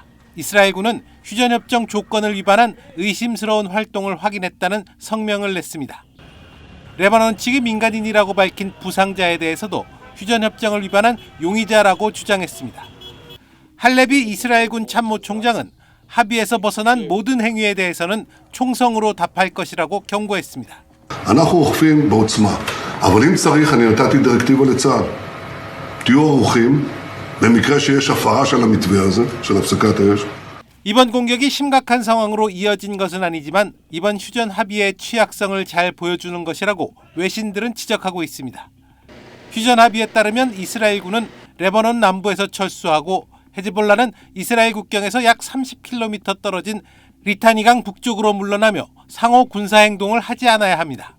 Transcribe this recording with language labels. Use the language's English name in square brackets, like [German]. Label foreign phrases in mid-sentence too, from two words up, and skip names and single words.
[Korean] 이스라엘군은 휴전 협정 조건을 위반한 의심스러운 활동을 확인했다는 성명을 냈습니다. 레바논 측이 민간인이라고 밝힌 부상자에 대해서도 휴전 협정을 위반한 용의자라고 주장했습니다. 할레비 이스라엘군 참모총장은 합의에서 벗어난 모든 행위에 대해서는 총성으로 답할 것이라고 경고했습니다. [Hebrew] אנחנו אוכפים בעוצמה, אבל אם צריך אני נתתי דירקטיבה לצה"ל. תהיו ערוכים במקרה שיש הפרה של המתווה הזה, של הפסקת האש. [Korean] 이번 공격이 심각한 상황으로 이어진 것은 아니지만 이번 휴전 합의의 취약성을 잘 보여주는 것이라고 외신들은 지적하고 있습니다. 휴전 합의에 따르면 이스라엘군은 레바논 남부에서 철수하고 헤즈볼라는 이스라엘 국경에서 약 30km 떨어진 리타니강 북쪽으로 물러나며 상호 군사행동을 하지 않아야 합니다.